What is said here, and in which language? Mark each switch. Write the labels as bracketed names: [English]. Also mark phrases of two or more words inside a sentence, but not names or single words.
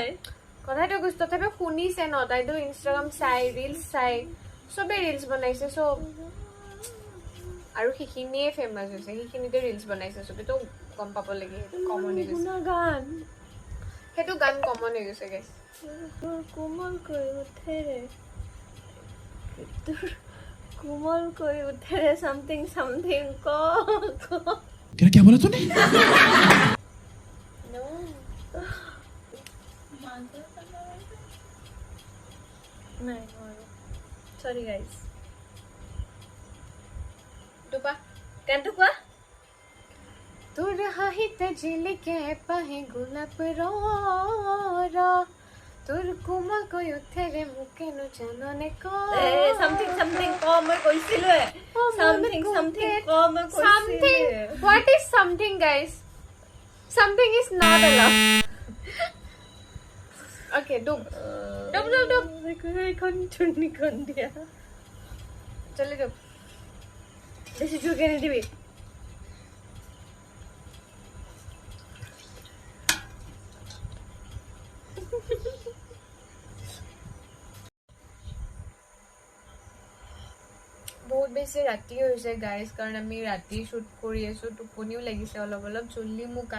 [Assamese] কথাটো কৈছো তথাপি শুনিছে ন তাইতো ইনষ্টাগ্ৰাম চাই ৰিলছ চাই চবে ৰিলছ বনাইছে চব আৰু সেইখিনিয়ে ফেমাছ হৈছে সেইখিনিতে ৰিলছ বনাইছে চবেতো গম পাব লাগে কমন হৈ গৈছে গান সেইটো গান কমন হৈ গৈছে গাইছ কোমল কৈ উঠেৰে কোমল কৈ উঠেৰে something ক [Hindi] क्या बोला तूने [Assamese] নাই সৰি গাইজ দুপা গানটো কোৱা তোৰ হাঁহিতে জিলিকে এপাহি গোলাপ তোৰ কোমলকৈ উঠেৰে মোকেনো জাননে something ক মই কৈছিলোৱে something ক মই something কৈছিলোৱে [English] what is something guys something is not allowed okay dub [Assamese] এইখন চুন্নিখন দিয়া চলে দub বেছি জোৰকে নিদিবি বহুত বেছি ৰাতি হৈছে গাইজ কাৰণ আমি ৰাতি শ্বুট কৰি আছো টোপনিও লাগিছে অলপ অলপ জল্দি মোক গান